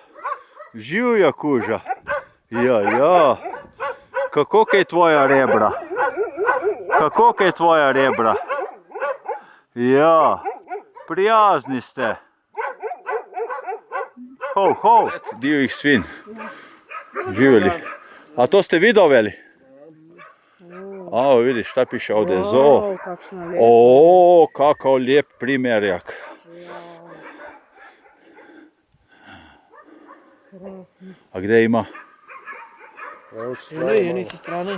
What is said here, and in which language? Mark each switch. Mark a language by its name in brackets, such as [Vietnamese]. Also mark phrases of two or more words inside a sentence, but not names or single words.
[Slovenian] Živja kuža. Ja. Kako kaj tvoja rebra? Kako kaj tvoja rebra? Ja, prijazni ste. Ho. Divjih svin. Živeli. [Serbian] A to ste vi doveli? A, vidiš, šta piše ovdje, zoo. O, kakav lijep primjerjak. A gdje ima? Jedni sa strane.